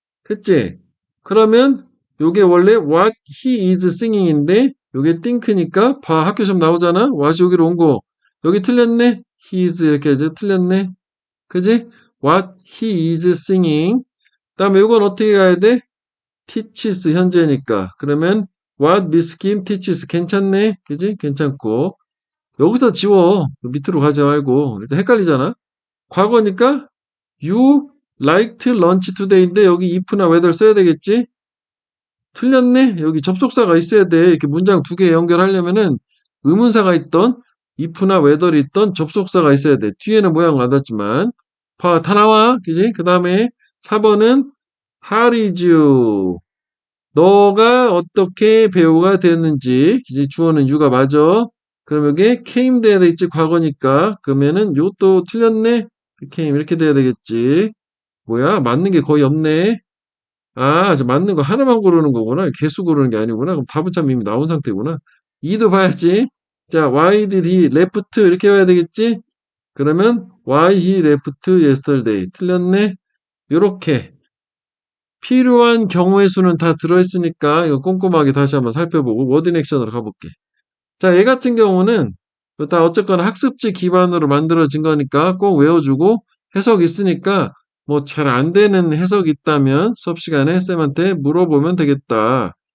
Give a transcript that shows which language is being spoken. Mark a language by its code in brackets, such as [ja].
[ko] 했지? 그러면 요게 원래 [en] what he is singing [ko] 인데 요게 think니까 봐 학교 시험 나오잖아. what이 여기로 온 거. 여기 틀렸네. [en] he is [ko] 이렇게 이제 틀렸네. [en] 그지? what he is singing. [ko] 그다음에 요건 어떻게 가야 돼? teaches 현재니까. [en] 그러면 what Miss Kim teaches 괜찮네. [ko] 그지? 괜찮고. 여기서 지워. 밑으로 가지 말고. 일단 헷갈리잖아. 과거니까 [en] you liked lunch today [ko] 인데 여기 if나 whether 써야 되겠지? 틀렸네. 여기 접속사가 있어야 돼. 이렇게 문장 두 개 연결하려면은 의문사가 있던 if나 whether이 있던 접속사가 있어야 돼. 뒤에는 모양 맞았지만. 봐, 다 나와. 그지? 그 다음에 4번은 [en] how did you [ko] 너가 어떻게 배우가 됐는지 이제 주어는 you가 맞아. 그럼 여기 came 돼야 되겠지 과거니까 그러면은 요것도 틀렸네. came 이렇게 돼야 되겠지. 뭐야 맞는 게 거의 없네. 아, 저 맞는 거 하나만 고르는 거구나. 개수 고르는 게 아니구나. 그럼 답은 참 이미 나온 상태구나. 2도 봐야지. 자, [en] why did he left [ko] 이렇게 해야 되겠지. [en] 그러면 why he left yesterday 틀렸네. [ko] 요렇게 필요한 경우의 수는 다 들어있으니까 이거 꼼꼼하게 다시 한번 살펴보고 워딩 액션으로 가볼게. 자, 얘 같은 경우는 이거 다 어쨌거나 학습지 기반으로 만들어진 거니까 꼭 외워주고 해석 있으니까 뭐 잘 안 되는 해석 있다면 수업 시간에 쌤한테 물어보면 되겠다.